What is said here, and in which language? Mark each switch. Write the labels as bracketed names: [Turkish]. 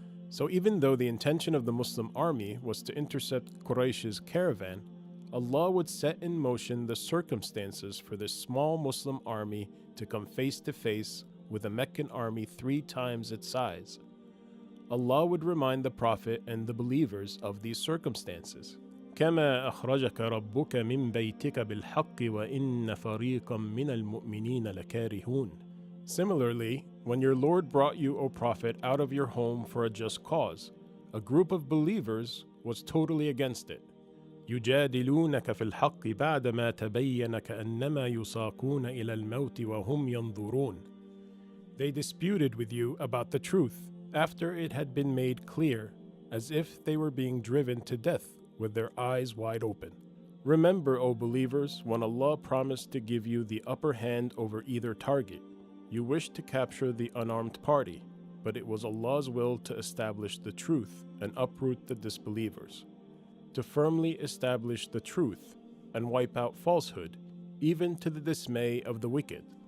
[English] So even though the intention of the Muslim army was to intercept Quraysh's caravan, Allah would set in motion the circumstances for this small Muslim army to come face to face with a Meccan army 3 times its size. Allah would remind the Prophet and the believers of these circumstances. [Arabic] كما أخرجك ربك من بيتك بالحق وإن فريقا من المؤمنين لكارهون. [English] Similarly, when your Lord brought you, O Prophet, out of your home for a just cause, a group of believers was totally against it. [Arabic] يجادلونك في الحق بعدما تبين كأنما يساقون إلى الموت وهم ينظرون. [English] They disputed with you about the truth after it had been made clear, as if they were being driven to death with their eyes wide open. Remember, O believers, when Allah promised to give you the upper hand over either target. You wished to capture the unarmed party, but it was Allah's will to establish the truth and uproot the disbelievers, to firmly establish the truth and wipe out falsehood, even to the dismay of the wicked.